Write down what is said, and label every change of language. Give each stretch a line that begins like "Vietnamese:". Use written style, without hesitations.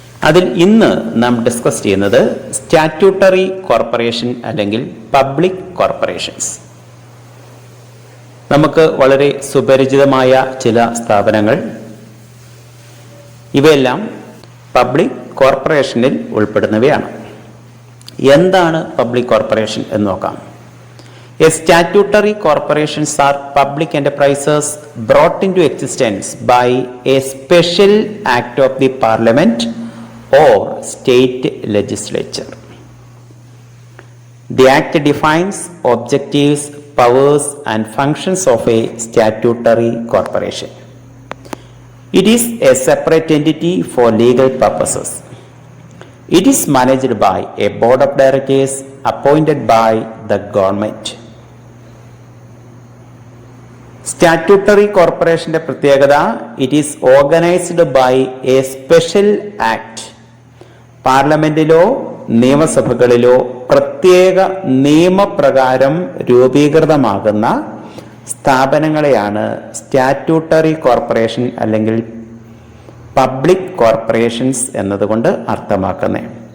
Malayalam: അതിൽ ഇന്ന് നാം ഡിസ്കസ് ചെയ്യുന്നത് സ്റ്റാറ്റ്യൂട്ടറി കോർപ്പറേഷൻ അല്ലെങ്കിൽ പബ്ലിക് കോർപ്പറേഷൻസ്. നമുക്ക് വളരെ സുപരിചിതമായ ചില സ്ഥാപനങ്ങൾ, ഇവയെല്ലാം പബ്ലിക് കോർപ്പറേഷനിൽ ഉൾപ്പെടുന്നവയാണ്. എന്താണ് പബ്ലിക് കോർപ്പറേഷൻ എന്ന് നോക്കാം.
English: A statutory corporations are public enterprises brought into existence by a special act of the Parliament or state legislature. The act defines objectives, powers and functions of a statutory corporation. It is a separate entity for legal purposes. It is managed by a board of directors appointed by the government.
Malayalam: Statutory കോർപ്പറേഷന്റെ പ്രത്യേകത,
English: It is organised by a special act.
Malayalam: പാർലമെന്റിലോ നിയമസഭകളിലോ പ്രത്യേക നിയമപ്രകാരം രൂപീകൃതമാകുന്ന സ്ഥാപനങ്ങളെയാണ് statutory corporation അല്ലെങ്കിൽ public corporations എന്നതുകൊണ്ട് അർത്ഥമാക്കുന്നത്.